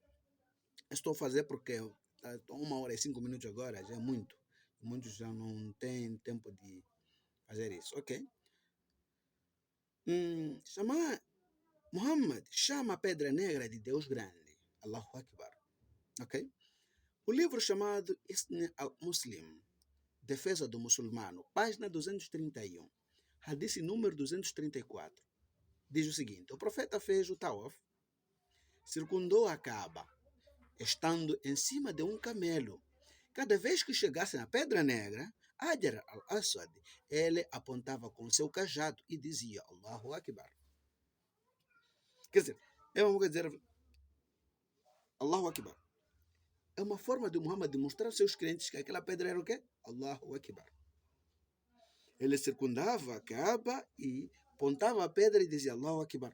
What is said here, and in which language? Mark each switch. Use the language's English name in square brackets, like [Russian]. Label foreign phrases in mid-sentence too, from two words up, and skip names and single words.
[Portuguese] Estou a fazer porque 1 hora e 5 minutos agora já é muito. Muitos já não têm tempo de fazer isso, ok? Muhammad chama a pedra negra de Deus grande. [Arabic] الله أكبر. [Portuguese] Ok? O livro chamado Isn al-Muslim, Defesa do Muçulmano, página 231, hadith número 234, diz o seguinte: o profeta fez o tawaf, circundou a Kaaba, estando em cima de um camelo. Cada vez que chegasse na Pedra Negra, Hajar al-Assad, ele apontava com seu cajado e dizia [Arabic] الله أكبر. [Portuguese] Quer dizer, é uma coisa dizer [Arabic] الله أكبر. [Portuguese] É uma forma de Muhammad demonstrar aos seus crentes que aquela pedra era o quê? [Arabic] الله أكبر. [Portuguese] Ele circundava a Kaaba e apontava a pedra e dizia [Arabic] الله أكبر.